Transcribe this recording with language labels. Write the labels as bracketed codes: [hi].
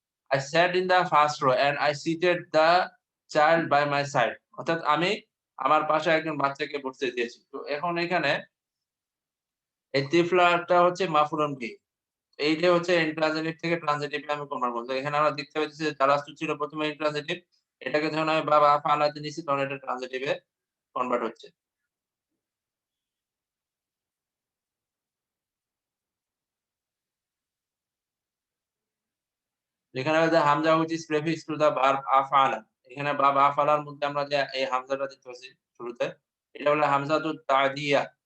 [en] I sat in the first row and I seated the child by my side. [bn] অর্থাৎ আমি আমার পাশে একজন বাচ্চাকে বসতে দিয়েছি। তো এখন এখানে এই তিফলাটা হচ্ছে মাফউলুন বিহি। এইটাই হচ্ছে ইন্ট্রানজিটিভ থেকে ট্রানজিটিভ এ আমি কনভার্ট করব। এখানে আমরা দেখতে পাচ্ছি যে জালাস্তু ছিল প্রথমে ইন্ট্রানজিটিভ। এটাকে যখন আমি বাবা ফালাতে নিছি তখন এটা ট্রানজিটিভ এ কনভার্ট হচ্ছে। এখানে যে Hamza [en] which is prefix to the verb [bn] আফআলা। এখানে ভার্ব আফআলার মধ্যে আমরা যে এই হামজাটা দিতে পারছি শুরুতে এটা হলো হামজাতুত তা'দিয়া।